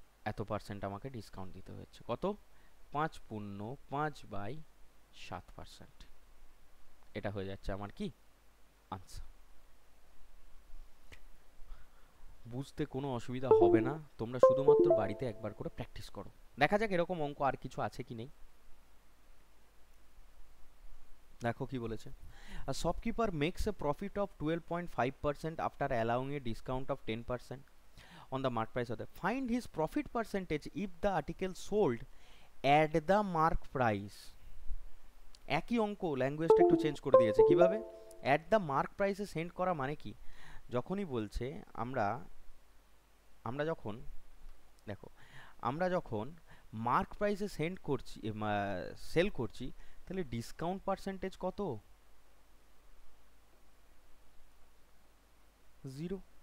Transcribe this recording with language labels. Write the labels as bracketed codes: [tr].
[bn] এত পার্সেন্ট আমাকে ডিসকাউন্ট দিতে হয়েছে, কত 5 পূর্ণ 5/7%। এটা হয়ে যাচ্ছে আমার কি আনসার। বুঝতে কোনো অসুবিধা হবে না, তোমরা শুধুমাত্র বাড়িতে একবার করে প্র্যাকটিস করো। দেখা যাক এরকম অঙ্ক আর কিছু আছে কি নেই। দেখো কি বলেছে, [en] a shopkeeper makes a profit of 12.5% after allowing a discount of 10% on the mark price of the, find his profit percentage if the article sold at the mark price। [bn] একই অঙ্ক, ল্যাঙ্গুয়েজটা একটু চেঞ্জ করে দিয়েছে। কিভাবে? অ্যাট দ্য মার্ক প্রাইসে send করা মানে কি, যখনই বলছে আমরা যখন দেখো আমরা যখন মার্ক প্রাইসে সেন্ড করছি, সেল করছি, তাহলে ডিসকাউন্ট পার্সেন্টেজ কত 0।